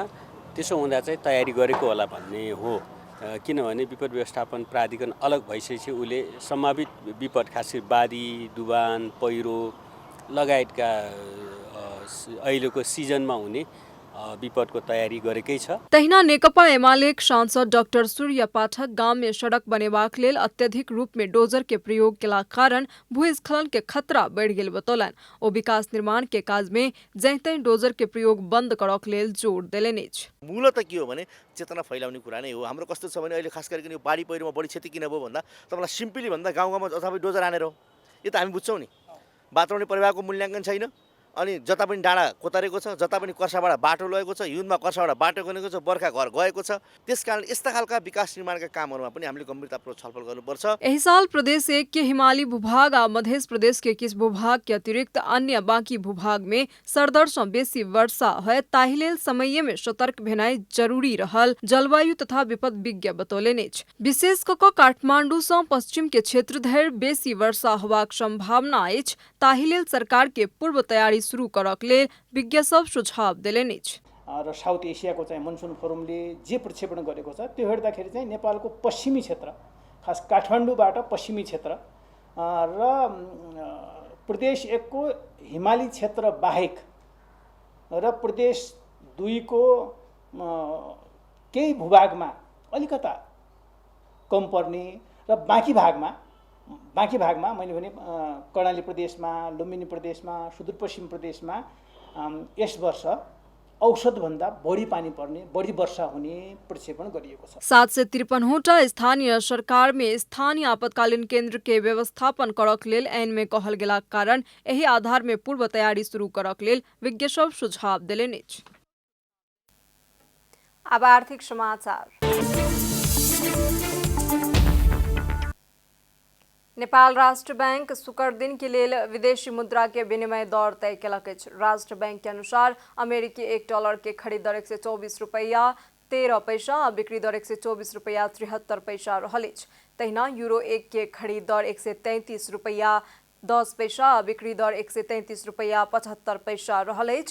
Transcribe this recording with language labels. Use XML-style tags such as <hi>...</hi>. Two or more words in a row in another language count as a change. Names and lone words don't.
<ne>त्यसो हुँदा चाहिँ तयारी गरेको होला भन्ने हो। किनभने विपद व्यवस्थापन प्राधिकरण अलग भइसकेपछि उसले सम्भावित विपद, खास गरी बाढी, डुबान, पहिरो लगायतका अहिलेको सिजनमा हुने विपदको तयारी गरेकै छ।</ne> <mai>तहिना नेकपा एमालेक सांसद डाक्टर सूर्य पाठक गाम में सड़क बनेबाक लेल अत्यधिक रूप में डोजर के प्रयोग केला कारण भूस्खलन के खतरा बढ़ि गेल बतौलनि। ओ विकास निर्माण के काज में जैतै डोजर के प्रयोग बंद करक लेल जोड़ देलनि अछि।</mai> <ne>मूलतः के हो भने चेतना फैलाउने कुरा नै हो। हाम्रो कस्तो छ भने अहिले खास गरी यो बाढी पहिरोमा बढी क्षति किन भयो भन्दा तपाईलाई सिम्पली भन्दा गाउँमा अथवा डोजर हानेर हो। यो त हामी बुझ्छौँ नि। वातावरणीय प्रभावको मूल्याङ्कन छैन। अनि जता पनि डाँडा कोतारेको छ, जता पनि कर्साबाट बाटो लगेको छ, हिउँदमा कर्साबाट बाटो गएको छ, बर्खा घर गएको छ। त्यसकारण यस्ता खालका विकास निर्माणका कामहरूमा पनि हामीले गम्भीरतापूर्वक छलफल गर्नुपर्छ।</ne> <mai>एहि साल प्रदेश 1 के हिमाली भूभाग आ मध्य प्रदेश के किछ भूभाग के अतिरिक्त अन्य बाकी भूभाग में सरदर सँ बेसी वर्षा होय, ताहि लेल समय में सतर्क भेनाइ जरूरी रहल जलवायु तथा विपद विज्ञ बतौलनि अछि। विशेष कऽ कऽ काठमांडू सँ पश्चिम के क्षेत्र धरि बेसी वर्षा होबाक संभावना अछि, ताहि लेल सरकार के पूर्व तैयारी शुरू करक लेल विज्ञ सब सुझाव देलनि अछि।</mai> <ne>र साउथ एसियाको चाहिँ मनसुन फोरमले जे प्रक्षेपण गरेको छ त्यो हेर्दाखेरि चाहिँ नेपालको पश्चिमी क्षेत्र, खास काठमाडौँबाट पश्चिमी क्षेत्र र प्रदेश 1 को हिमाली क्षेत्र बाहेक र प्रदेश 2 को केही भूभागमा अलिकता कम पर्ने र बाँकी भागमा मैले भने कर्णाली प्रदेशमा, लुम्बिनी प्रदेशमा, सुदूरपश्चिम प्रदेशमा यस वर्ष औसतभन्दा बढी पानी पर्ने, बढी वर्षा हुने प्रक्षेपण गरिएको छ।</ne> <mai>753वटा स्थानीय सरकार में स्थानीय आपातकालीन केंद्र के व्यवस्थापन करक लेल ऐन में कहल गेला कारण एही आधार में पूर्व तैयारी शुरू करक लेल विज्ञ सब सुझाव देलनि अछि। अब आर्थिक समाचार। नेपाल राष्ट्र बैंक शुक्र दिन के लेल विदेशी मुद्रा के विनिमय दर तय केलक अछि। राष्ट्र बैंक के अनुसार अमेरिकी $1 के खरीद दर 124 रुपया 13 पैसा आ बिक्री दर 124 रुपया 73 पैसा रहल अछि। तहिना यूरो 1 के खरीद दर 133 रुपया 10 पैसा आ बिक्री दर 133 रुपया 75 पैसा रहल अछि।</mai>